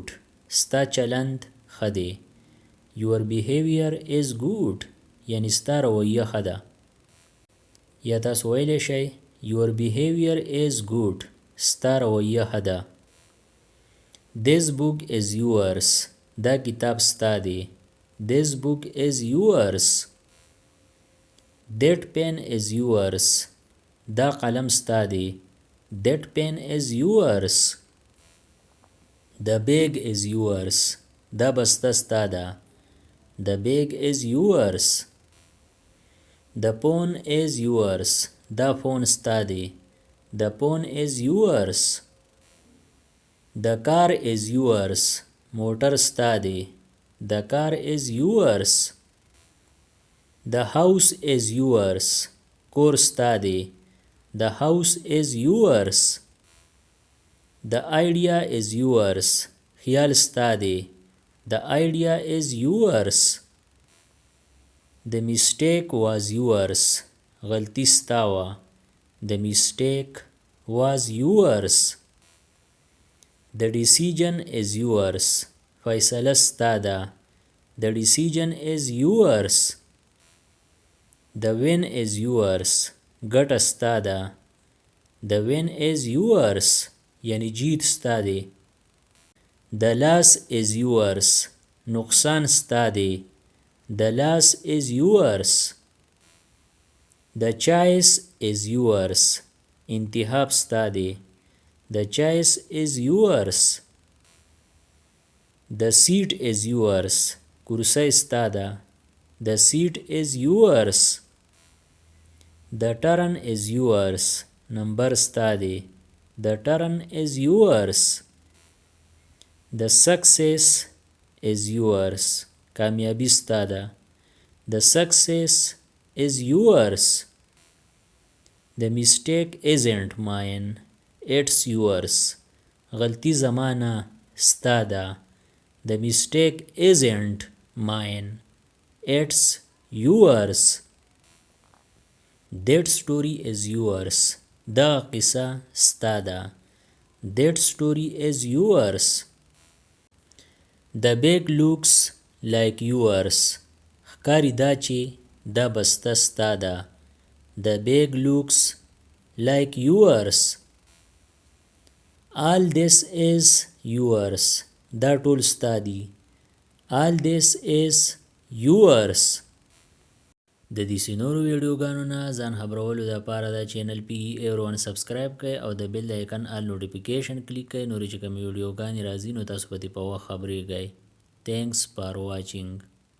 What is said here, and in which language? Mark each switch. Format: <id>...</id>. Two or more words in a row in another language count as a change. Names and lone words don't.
<ps>ستا چلند ښه دی.</ps> <en>Your behavior is good.</en> <ps>یعنی ستا رویه ښه ده. یا تاسو ویلی شئ</ps> <en>Your behavior is good.</en> <ps>ستا رویه ښه ده.</ps> <en>This book is yours.</en> <ps>دا کتاب ستا دی.</ps> <en>This book is yours. That pen is yours.</en> <ps>دا قلم ستا دی.</ps> <en>That pen is yours. The bag is yours.</en> <ps>دا بسته ستا ده.</ps> <en>The bag is yours. The phone is yours.</en> <ps>دا فون ستا دی.</ps> <en>The phone is yours. The car is yours.</en> <ps>موټر ستا دی.</ps> <en>The car is yours. The house is yours.</en> <ps>کور ستا دی.</ps> <en>The house is yours. The idea is yours.</en> <ps>خیال ستا دی.</ps> <en>The idea is yours. The mistake was yours.</en> <ps>غلطی ستا وه.</ps> <en>The mistake was yours. The decision is yours.</en> <ps>فیصله ستا ده.</ps> <en>The decision is yours. The win is yours.</en> <ps>ګټه ستا ده.</ps> <en>The win is yours.</en> <ps>یعنی جیت ستا دی.</ps> <en>The loss is yours.</en> <ps>نقصان ستا دی.</ps> <en>The loss is yours. The choice is yours.</en> <ps>انتخاب ستا دی.</ps> <en>The choice is yours. The seat is yours.</en> <ps>کرسی ستا ده.</ps> <en>The seat is yours. The turn is yours. Number</en> <ps>ستا دی.</ps> <en>The turn is yours. The success is yours.</en> <ps>کامیابی ستا ده.</ps> <en>The success is yours. The mistake isn't mine. It's yours.</en> <ps>غلطی زما نه ستا ده.</ps> <en>The mistake isn't mine. It's yours. That story is yours.</en> <ps>دا قصه ستا ده.</ps> <en>That story is yours. The bag looks like yours.</en> <ps>ښکاری دا چې دا بسته ستا ده.</ps> <en>The bag looks like yours. All this is yours.</en> <ps>دا ټول ستا دي.</ps> <en>All this is yours.</en> <ps>د دې نورو ویډیوګانو نه ځان خبرولو دپاره دا چینل PE سبسکرایب کړئ او د بیل د آیکن</ps> <en>all notification</en> <ps>کلیک کړئ. نورې چې کومې ویډیوګانې راځي نو تاسو په دې په وخت خبرېږئ.</ps> <en>Thanks for watching.</en>